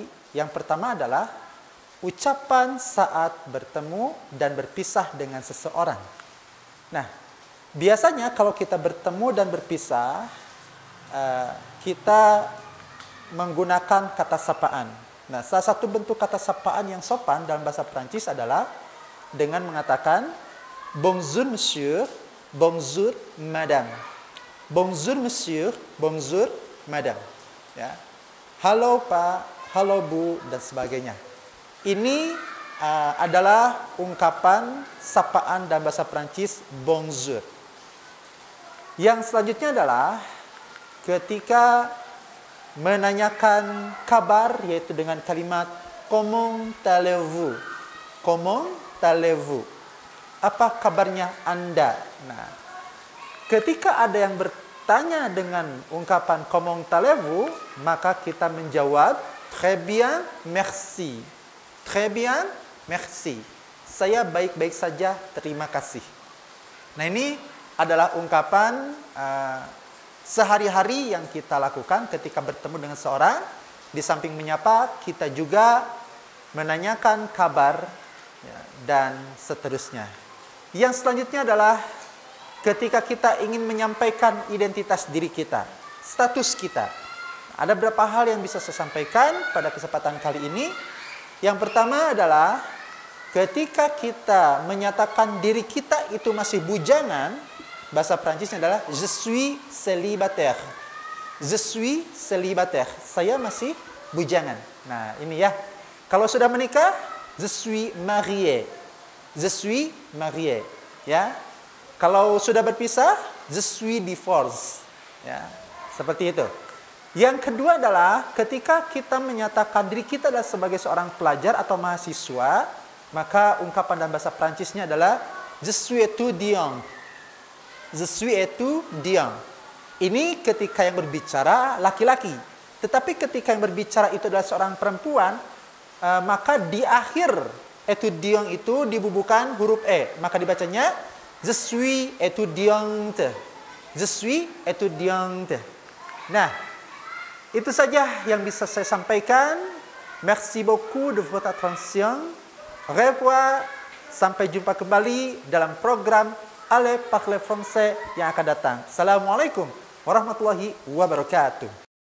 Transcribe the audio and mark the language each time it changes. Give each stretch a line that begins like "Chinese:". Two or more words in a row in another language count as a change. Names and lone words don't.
Indonesian: Yang pertama adalah ucapan saat bertemu dan berpisah dengan seseorang. Nah, biasanya kalau kita bertemu dan berpisah, kita menggunakan kata sapaan. Nah, salah satu bentuk kata sapaan yang sopan dalam bahasa Prancis adalah dengan mengatakan
French: bonjour monsieur, bonjour madame. Bonjour monsieur, bonjour madame.
Indonesian: Ya. Halo Pak, halo Bu, dan sebagainya. Ini adalah ungkapan sapaan dalam bahasa Prancis bonjour. Yang selanjutnya adalah ketika menanyakan kabar, yaitu dengan kalimat
French: comment allez-vous? Comment allez-vous?
Indonesian: Apa kabarnya Anda? Nah, ketika ada yang bertanya dengan ungkapan
French: comment allez-vous,
Indonesian: maka kita menjawab
French: très bien, merci. Très bien, merci.
Indonesian: Saya baik-baik saja, terima kasih. Nah, ini adalah ungkapan sehari-hari yang kita lakukan ketika bertemu dengan seorang. Di samping menyapa, kita juga menanyakan kabar, ya, dan seterusnya. Yang selanjutnya adalah ketika kita ingin menyampaikan identitas diri kita, status kita. Ada beberapa hal yang bisa saya sampaikan pada kesempatan kali ini. Yang pertama adalah ketika kita menyatakan diri kita itu masih bujangan, bahasa Prancisnya adalah
French: je suis célibataire. Je suis célibataire.
Indonesian: Saya masih bujangan. Nah, ini ya. Kalau sudah menikah,
French: je suis marié. Je suis marié.
Indonesian: Ya. Kalau sudah berpisah,
French: je suis divorced.
Indonesian: Ya. Seperti itu. Yang kedua adalah ketika kita menyatakan diri kita adalah sebagai seorang pelajar atau mahasiswa, maka ungkapan dalam bahasa Prancisnya adalah
French: je suis étudiant. Je suis étudiant.
Indonesian: Ini ketika yang berbicara laki-laki. Tetapi ketika yang berbicara itu adalah seorang perempuan, maka di akhir étudiant itu dibubuhkan huruf E. Maka dibacanya
French: je suis étudiante. Je suis étudiante.
Indonesian: Nah, itu saja yang bisa saya sampaikan.
French: Merci beaucoup de votre attention. Au revoir.
Indonesian: Sampai jumpa kembali dalam program Allez parler français yang akan datang.
Arabic: السلام عليكم ورحمة الله وبركاته.